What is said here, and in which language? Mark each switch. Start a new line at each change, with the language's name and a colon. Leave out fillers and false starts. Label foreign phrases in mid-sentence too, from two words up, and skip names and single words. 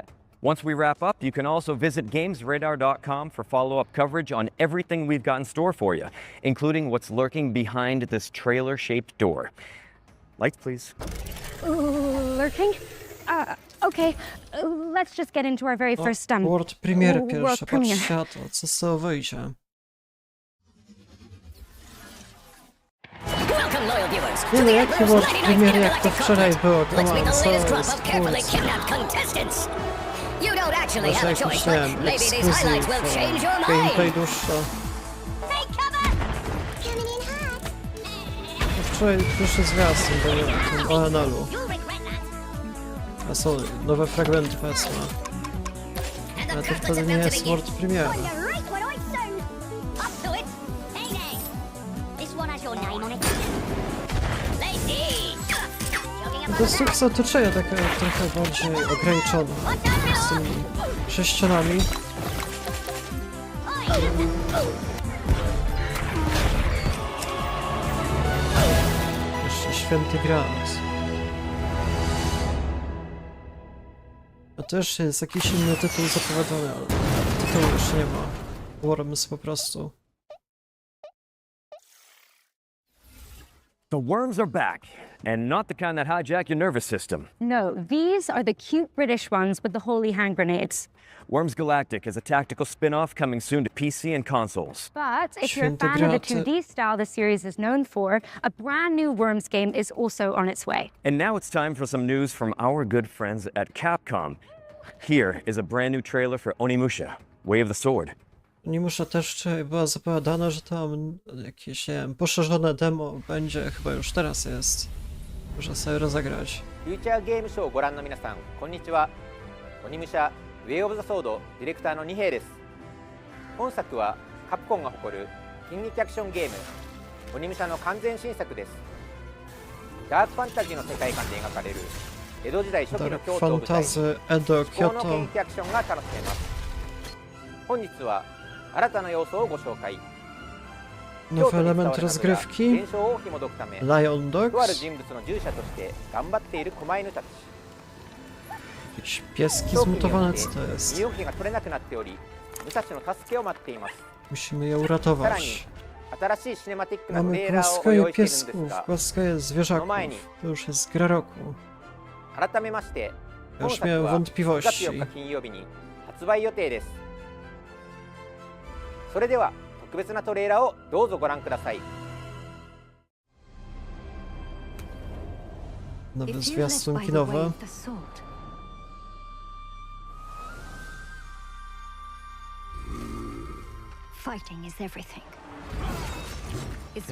English: Once we wrap up, you can also visit gamesradar.com for follow-up coverage on everything we've got in store for you, including what's lurking behind this trailer-shaped door. Lights, please. Lurking? Okay, let's just get into our very first World premiere
Polish: pierwsza, patrz światło, co z tego wyjdzie. Nie no, jaki
English: world premiere,
Polish: jak to wczoraj było,
English: come on,
Polish: co jest
English: You don't actually
Polish: może
English: have a
Polish: jakiś,
English: choice,
Polish: nie
English: but
Polish: wiem,
English: maybe these highlights will change your gameplay mind.
Polish: dłuższe.
English: Take cover! Coming in hot.
Polish: Wczoraj pierwszy zwiastun był o Analu.
English: You'll regret that.
Polish: A są nowe fragmenty, powiedzmy.
English: And
Polish: Ale
English: the
Polish: to
English: trackers
Polish: wtedy
English: are
Polish: nie
English: about to
Polish: jest
English: begin. world premiere. Well, you're right what I say. Up to it. Hey there. This one has your name on it. Lacey!
Polish: To jest sukces otoczenia takie trochę bardziej ograniczone. Z tymi sześcianami. Jeszcze święty Grant. A też jest jakiś inny tytuł zapowiadany, ale tytułu jeszcze nie ma. Worms po prostu.
English: The worms are back, and not the kind that hijack your nervous system. No, these are the cute British ones with the holy hand grenades. Worms Galactic is a tactical spin-off coming soon to PC and consoles. But if you're a fan of the 2D style the series is known for, a brand new Worms game is also on its way. And now it's time for some news from our good friends at Capcom. Here is a brand new trailer for Onimusha, Way of the Sword.
Polish: Nie muszę też, czy była zapowiadane, że tam jakieś, nie wiem, poszerzone demo będzie, chyba już teraz jest. Muszę sobie rozegrać.
Japanese: フューチャーゲームショーをご覧の皆さん、こんにちは。鬼武者ウェイオブザソードディレクターの二平です。本作はカプコンが誇る近劇アクションゲーム鬼武者の完全新作です。ダークファンタジーの世界観で描かれる江戸時代初期の京都を舞台に最高の近劇アクションが楽しめます。本日は新たな要素をご紹介。
Polish: Nowy element rozgrywki. Lion Dogs.
Japanese: とある人物の従者として頑張っている狛犬たち。
Polish: Jakieś pieski zmutowane, co to jest?
Japanese: 身動きが取れなくなっており、武蔵の助けを待っています。
Polish: Musimy je
Japanese: さらに
Polish: uratować.
Japanese: 新しいシネマティックなト
Polish: Mamy
Japanese: レーラーをご
Polish: płaskoje
Japanese: 用意しているんです
Polish: piesków,
Japanese: が、
Polish: płaskoje zwierzaków. To już jest gra roku.
Japanese: 改めまして本
Polish: Już
Japanese: 作
Polish: miałem
Japanese: は9月
Polish: wątpliwości.
Japanese: 4日金曜日に発売予定です。それでは特別なトレーラーをどうぞご覧ください。
Polish: Nowy zwiastun kinowy.
English: Fighting is everything. It's